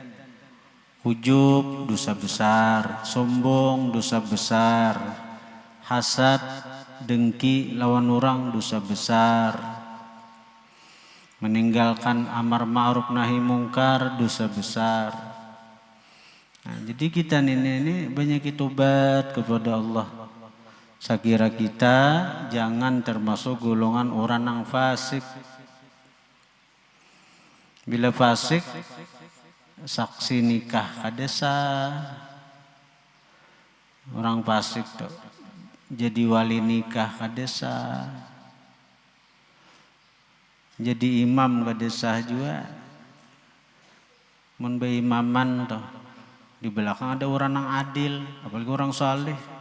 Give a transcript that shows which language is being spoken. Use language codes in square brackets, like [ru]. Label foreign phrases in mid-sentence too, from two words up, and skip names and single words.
[id] Ujub dosa besar, sombong dosa besar, hasad, dengki lawan orang dosa besar, meninggalkan [ar] أمر معروف نهي منكر [id] dosa besar. Nah, jadi kita ini banyak tobat kepada Allah. [bjn] Sakira kita jangan termasuk golongan orang yang fasik. [id] Bila fasik, [bjn] saksi nikah kada sah. Orang fasik tuh jadi wali nikah kada sah. Jadi imam kada sah juga. Mun imaman tuh di belakang ada orang yang adil, apalagi orang saleh.